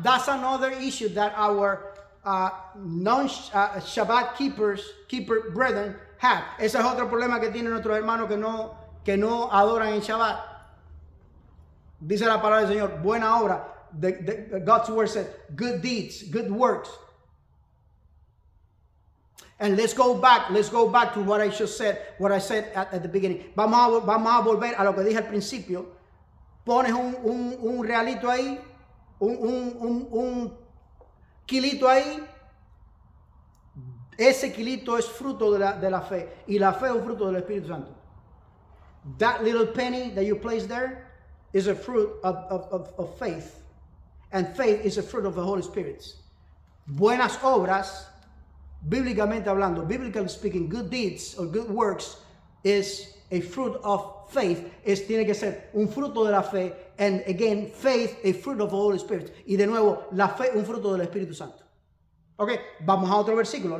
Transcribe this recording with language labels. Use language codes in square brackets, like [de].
[en] That's another issue that our non-Shabbat keeper brethren have. [es] Ese es otro problema que tienen nuestros hermanos que no adoran en Shabbat. Dice la palabra del Señor, buena obra. [en] God's word says, good deeds, good works. And let's go back to what I said at the beginning. [es] Vamos a volver a lo que dije al principio. Pones un realito ahí, un kilito ahí. Ese kilito es fruto de la fe. Y la fe es un fruto del Espíritu Santo. [en] That little penny that you place there is a fruit of faith. And faith is a fruit of the Holy Spirit. [es] Buenas obras bíblicamente hablando, [en] biblically speaking, good deeds or good works is a fruit of faith. [es] Tiene que ser un fruto de la fe. [en] And again, faith, a fruit of the Holy Spirit. [es] Y de nuevo, la fe, un fruto del Espíritu Santo. Ok, vamos a otro versículo.